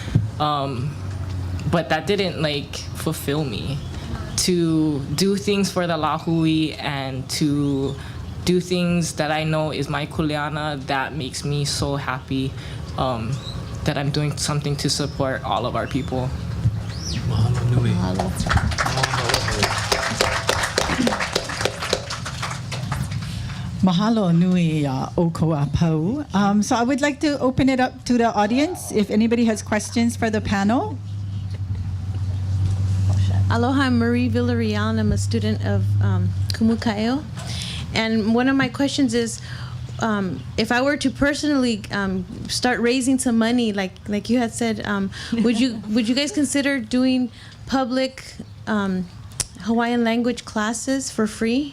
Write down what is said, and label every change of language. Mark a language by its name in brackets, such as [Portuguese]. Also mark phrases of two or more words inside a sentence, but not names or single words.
[English] But that didn't like fulfill me. To do things for the lahui and to do things that I know is my kuleana, that makes me so happy that I'm doing something to support all of our people. [Hawaiian] Mahalo nui. Mahalo nui ʻokoʻa pau. [English] So I would like to open it up to the audience if anybody has questions for the panel. Aloha, I'm Marie Villarreal. I'm a student of Kumuka'eo. And one of my questions is, if I were to personally start raising some money, like you had said, would you guys consider doing public Hawaiian language classes for free?